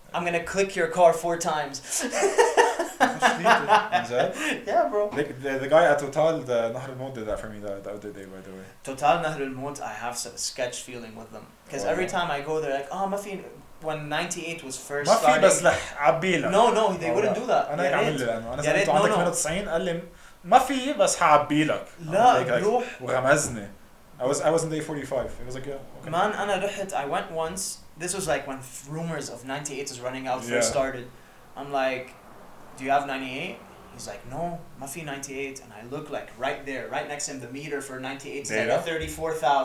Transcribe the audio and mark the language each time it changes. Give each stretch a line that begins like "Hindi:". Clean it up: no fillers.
English: I'm gonna click your car 4 times." Yeah, bro. The guy at Total, the Nahr al-Maut, did that for me the other day, by the way. Total Nahr al-Maut, I have a sketch feeling with them. Because every time I go there, like,
Arabic: ما في,
English: when 98 was first
Arabic: starting. ما في بس لح عبيلك.
English: No, they wouldn't do that.
Arabic: أنا هيك عمل لي لأنه أنا سألته عندك 98 قال لي ما في بس حعبيلك. لا بروح. وغمزني.
English: I was in day 45. It was like, yeah, okay. Man,
Arabic: أنا رحت,
English: I went once. This was like when rumors of 98 is running out first started. I'm like, do you have 98? He's like, no,
Arabic: ما في
English: 98. And I look like right there, right next to him, the meter for 98 is like a 34,000.